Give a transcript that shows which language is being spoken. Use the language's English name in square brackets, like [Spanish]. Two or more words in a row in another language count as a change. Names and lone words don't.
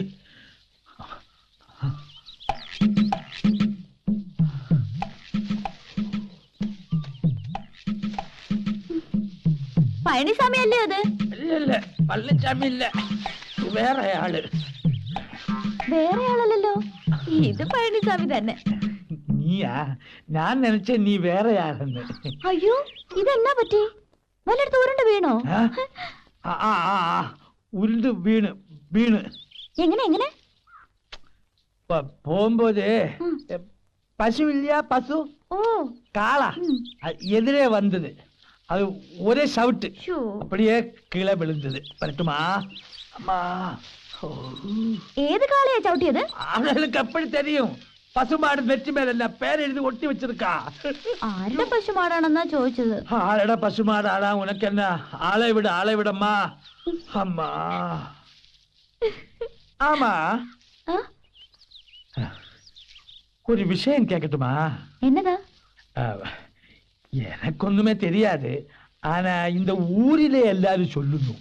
[Malayalam] പഴനിസ്വാമി അല്ലേ അത്? [Tamil] இல்ல பழனிசாமி இல்ல, வேற ஆளு. [Malayalam] വേറെ ആളല്ലല്ലോ, ഇത് പഴനിസ്വാമി തന്നെ. നീയാ? ഞാൻ നിனைச்ச നീ വേറെ ആളെന്ന്. അയ്യോ, ഇതെന്നാ പറ്റി? വല്ലയിടത്ത് ഉരുണ്ട് വീണോ? ഉരുണ്ട് വീണ് വീണ് എങ്ങനെ എങ്ങനെ? [Tamil] പോകുമ്പോது பசு இல்லையா, பசு ഓ காளா எதிரே வந்தது. அது ஒரே சவுட்டு, ஷோ. அப்படியே கீழே விழுந்தது. வரட்டுமா? அம்மா. [Malayalam] ഏത് കാളയാ ചവിട്ടിയത്? [Tamil] அவளுக்கு எப்படி தெரியும்? பசுமாடு நெற்றி மேல பேர் எழுதி ஒட்டி வச்சிருக்கா. [Malayalam] ആരുടെ പശുമാടാണെന്നാ ചോദിച്ചത്. [Tamil] ஆளடா பசுமாடாடா, உனக்கு என்ன? ஆளை விடு, ஆளை விடம்மா. அம்மா. ஆமா, ആ? ஒரு விஷயம் கேட்கட்டுமா? [Malayalam] എന്നതാ? [Tamil] எனக்கு ஒண்ணுமே தெரியாது, ஆனா இந்த ஊரிலே எல்லாரும் சொல்லணும்.